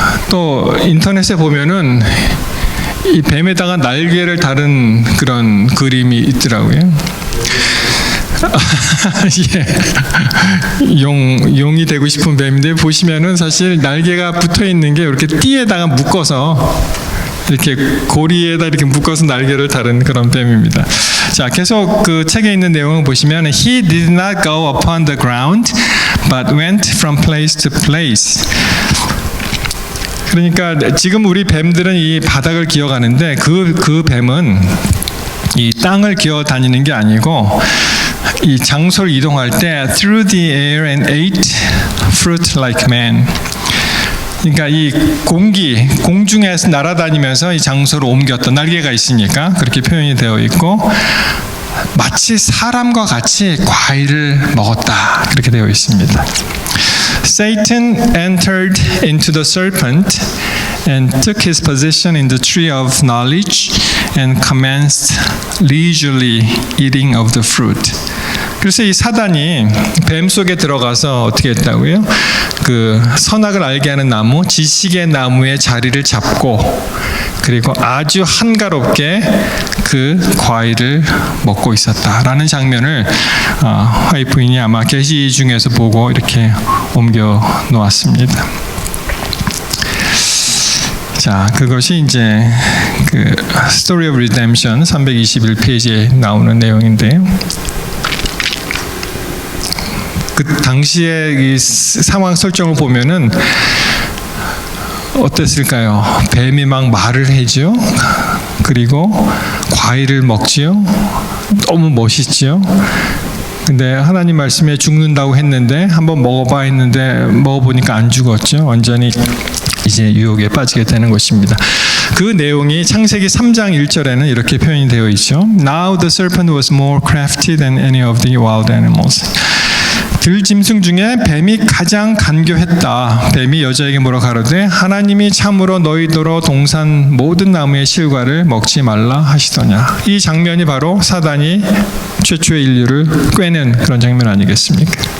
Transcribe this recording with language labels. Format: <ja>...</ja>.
<ko>또 인터넷에 보면은 이 뱀에다가 날개를 다른 그런 그림이 있더라고요. 예. 용이 되고 싶은 뱀인데 보시면은 사실 날개가 붙어 있는 게 이렇게 띠에다가 묶어서 이렇게 고리에다 이렇게 묶어서 날개를 다른 그런 뱀입니다. 자, 계속 그 책에 있는 내용을 보시면</ko> <en>He did not go upon the ground, but went from place to place.</en> <ko>그러니까 지금 우리 뱀들은 이 바닥을 기어가는데 그 뱀은 이 땅을 기어 다니는 게 아니고 이 장소를 이동할 때</ko> <en>through the air and ate fruit like man.</en> <ko>그러니까 이 공중에서 날아다니면서 이 장소를 옮겼던 날개가 있으니까 그렇게 표현이 되어 있고 마치 사람과 같이 과일을 먹었다 그렇게 되어 있습니다.</ko> <en>Satan entered into the serpent and took his position in the tree of knowledge and commenced leisurely eating of the fruit.</en> <ko>그래서 이 사단이 뱀 속에 들어가서 어떻게 했다고요? 그 선악을 알게 하는 나무, 지식의 나무의 자리를 잡고 그리고 아주 한가롭게 그 과일을 먹고 있었다라는 장면을 화이트 부인이 아마 계시 중에서 보고 이렇게 옮겨 놓았습니다. 자, 그것이 이제 그 Story of Redemption 321페이지에 나오는 내용인데요. 그 당시의 이 상황 설정을 보면은 어땠을까요? 뱀이 막 말을 해죠. 그리고 과일을 먹지요. 너무 멋있지요. 근데 하나님 말씀에 죽는다고 했는데 한번 먹어봐 했는데 먹어보니까 안 죽었죠. 완전히 이제 유혹에 빠지게 되는 것입니다. 그 내용이 창세기 3장 1절에는 이렇게 표현이 되어 있죠.</ko> <en>Now the serpent was more crafty than any of the wild animals.</en> <ko>들짐승 중에 뱀이 가장 간교했다. 뱀이 여자에게 뭐라 가로되 하나님이 참으로 너희더러 동산 모든 나무의 실과를 먹지 말라 하시더냐. 이 장면이 바로 사단이 최초의 인류를 꿰는 그런 장면 아니겠습니까?</ko>